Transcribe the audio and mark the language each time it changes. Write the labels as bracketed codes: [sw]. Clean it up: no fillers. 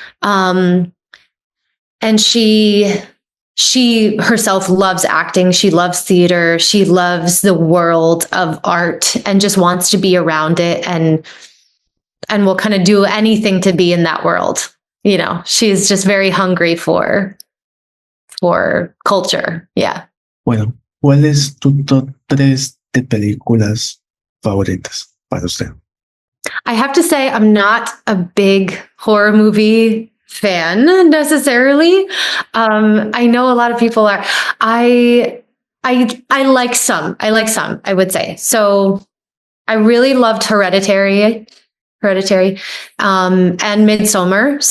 [en] And she herself loves acting. She loves theater. She loves the world of art and just wants to be around it and will kind of do anything to be in that world. She's just very hungry for culture. Yeah. [es] Bueno, ¿cuál es tu top 3 de películas favoritas para usted? [en] I have to say I'm not a big horror movie fan necessarily. I know a lot of people are. I like some. I would say. So I really loved Hereditary, and Midsommar.